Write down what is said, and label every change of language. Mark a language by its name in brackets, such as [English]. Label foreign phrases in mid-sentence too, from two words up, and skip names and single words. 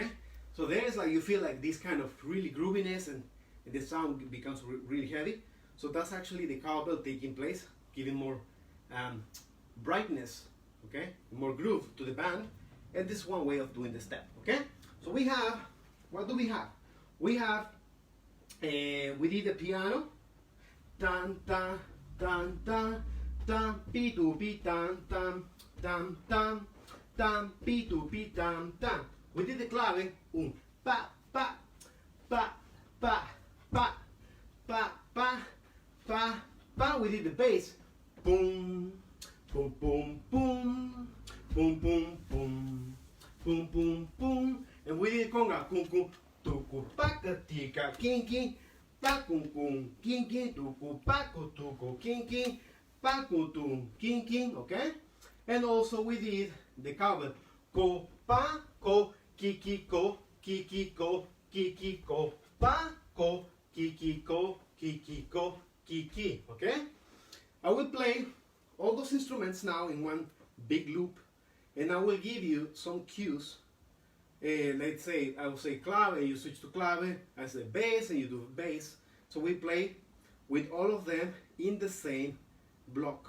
[English] So there's like, you feel like this kind of really grooviness, and the sound becomes really heavy. So that's actually the cowbell taking place, giving more brightness, okay? More groove to the band. And this is one way of doing the step, okay? So we have, what do we have? We have, we did the piano, tan, tan, tan, tan, tan, pi, tu, pi, tan, tan, tan, tan, tan, pi, tu, pi, tan, tan. We did the clave, pa, pa, pa, pa, pa, pa, pa, pa, pa. We did the bass, boom, boom, boom, boom, boom, boom, boom, boom, boom, boom. And we did conga, kum, kum, tuku, paka, tika, king, king, pakum, kum, king, king, tuku, paku, tuku, king, king, paku, tum, king, king, okay? And also we did the cover, ko, pa, ko, kiki, ko, kiki, ko, kiki, ko, pa, ko, kiki, ko, kiki, ko, kiki, okay? I will play all those instruments now in one big loop, and I will give you some cues. Let's say I will say clave, you switch to clave. I say bass, and you do bass. So we play with all of them in the same block.